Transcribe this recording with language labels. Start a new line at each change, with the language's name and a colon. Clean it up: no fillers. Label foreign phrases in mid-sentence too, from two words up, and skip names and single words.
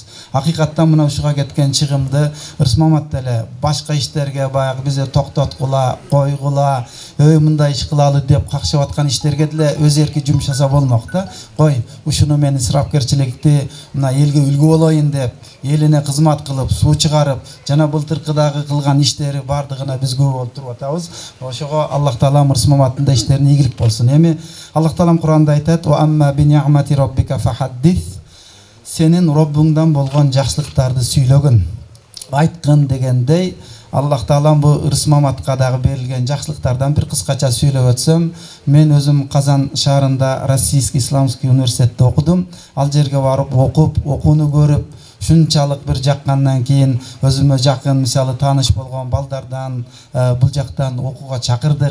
Kyrgyz: Акыйкаттан мына ушуга кеткен чыгымды Ырысмамат деле башка иштерге баягы бизге токтоткула, койгула, мындай иш кылалы деп какшап аткан иштерге деле өз эрки жумшаса болмок да. Кой, ушуну мен исрапкерчиликти мына элге үлгү болоюн деп, элине кызмат кылып, суу чыгарып, жана былтыркыдагы кылган иштери бардыгына биз күбө болуп туруп атабыз. Ошого Аллах таалам Ырысмаматтын да иштерине ийгилик болсун. Эми Аллах таалам Кур'анда айтат:
Arabic: "وأما بنعمة ربك فحدث".
Kyrgyz: Сенин Роббуңдан болгон жакшылыктарды сүйлөгүн. айткан дегендей, Аллах Таалам бу Ырыс Маматка дагы берилген жакшылыктардан бир кыскача сүйлөп өтсөм, мен өзүм Казан шаарында Российский Исламский университетте окудум. Ал жерге барып окуп, окууну көрүп, шунчалык бир жаккандан кийин өзүмө жакын, мисалы тааныш болгон балдардан бул жактан окууга чакырдык.